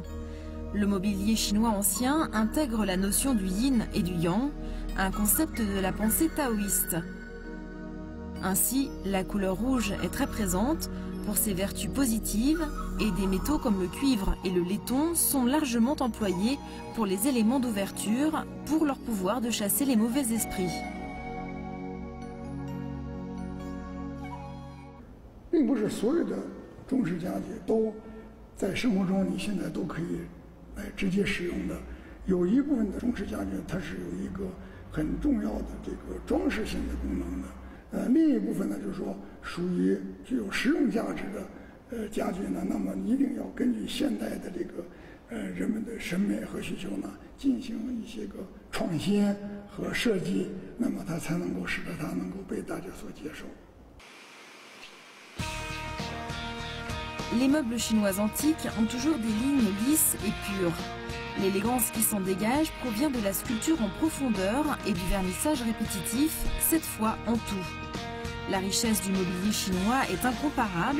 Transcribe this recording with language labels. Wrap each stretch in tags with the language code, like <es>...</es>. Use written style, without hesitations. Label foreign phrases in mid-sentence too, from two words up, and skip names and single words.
<fr>Le mobilier chinois ancien intègre la notion du yin et du yang, un concept de la pensée taoïste. Ainsi, la couleur rouge est très présente pour ses vertus positives et des métaux comme le cuivre et le laiton sont largement employés pour les éléments d'ouverture pour leur pouvoir de chasser les mauvais esprits.</fr> <zh>并不是所有的中式家具都在生活中你现在都可以直接使用的，有一部分的中式家具它是有一个很重要的这个装饰性的功能的，另一部分呢就是说属于具有实用价值的家具呢，那么一定要根据现代的这个人们的审美和需求呢进行一些个创新和设计，那么它才能够使得它能够被大家所接受。</zh> <fr>Les meubles chinois antiques ont toujours des lignes lisses et pures. L'élégance qui s'en dégage provient de la sculpture en profondeur et du vernissage répétitif, cette fois en tout. La richesse du mobilier chinois est incomparable.</fr>